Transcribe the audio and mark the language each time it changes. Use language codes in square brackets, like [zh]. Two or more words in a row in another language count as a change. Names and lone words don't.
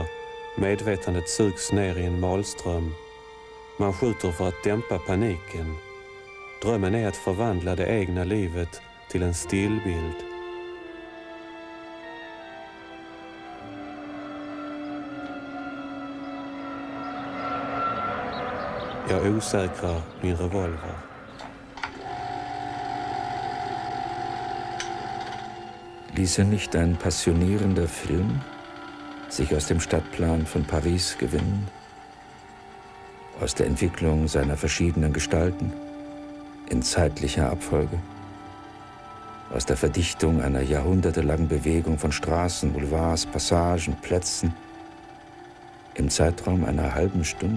[sv] Medvetandet sugs ner i en malström. Man skjuter för att dämpa paniken. Drömmen är att förvandla det egna livet till en stillbild. Jag osäkrar min revolver. [de] Ließe nicht ein passionierender Film sich aus dem Stadtplan von Paris gewinnen, aus der Entwicklung seiner verschiedenen Gestalten in zeitlicher Abfolge, aus der Verdichtung einer jahrhundertelangen Bewegung von Straßen, Boulevards, Passagen, Plätzen im Zeitraum einer halben Stunde?